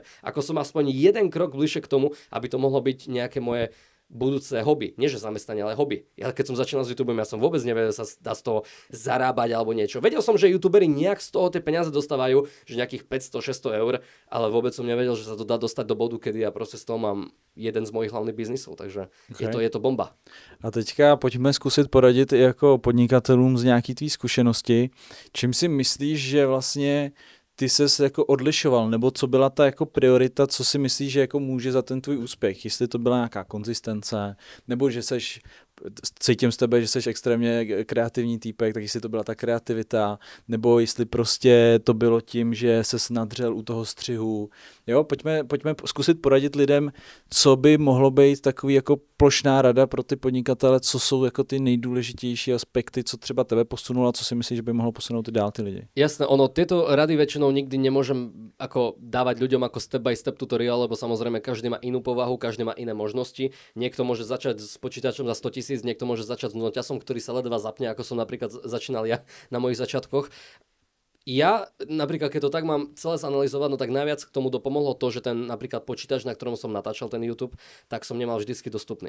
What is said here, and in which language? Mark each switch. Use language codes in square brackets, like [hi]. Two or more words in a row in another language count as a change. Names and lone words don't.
[sk] Ako som aspoň jeden krok bližšie k tomu, aby to mohlo byť nejaké moje budúce hobby. Nie, že zamestnanie, ale hobby. Ja keď som začínal s YouTubeom, ja som vôbec nevedel, sa dá z toho zarábať alebo niečo. Vedel som, že YouTuberi nejak z toho tie peniaze dostávajú, že nejakých 500-600 eur, ale vôbec som nevedel, že sa to dá dostať do bodu, kedy ja proste z toho mám jeden z mojich hlavných biznisov, takže okay. je to bomba. [cs] A teďka pojďme zkusit poradit i jako podnikatelům z nějaký tvý zkušenosti. Čím si myslíš, že vlastně ty ses jako odlišoval, nebo co byla ta jako priorita, co si myslíš, že jako může za ten tvůj úspěch? Jestli to byla nějaká konzistence, nebo že seš cítím z tebe, že jsi extrémně kreativní týpek, tak jestli to byla ta kreativita, nebo jestli prostě to bylo tím, že ses nadřel u toho střihu. Jo, pojďme zkusit poradit lidem, co by mohlo být takový jako plošná rada pro ty podnikatele, co jsou jako ty nejdůležitější aspekty, co třeba tebe posunulo a co si myslíš, že by mohlo posunout i dál ty lidi. [sk] Jasné, tieto rady väčšinou nikdy nemôžem ako dávať ľuďom ako [en] step by step tutorial, [sk] lebo samozrejme každý má inú povahu, každý má iné možnosti. Niekto môže začať s počítačom za 100 000, niekto môže začať s noťasom, ktorý sa ledva zapne, ako som napríklad začínal ja na mojich začiatkoch. Ja napríklad, keď to tak mám celé zanalizovať, no tak najviac k tomu dopomohlo to, že ten napríklad počítač, na ktorom som natáčal ten YouTube, tak som nemal vždycky dostupný.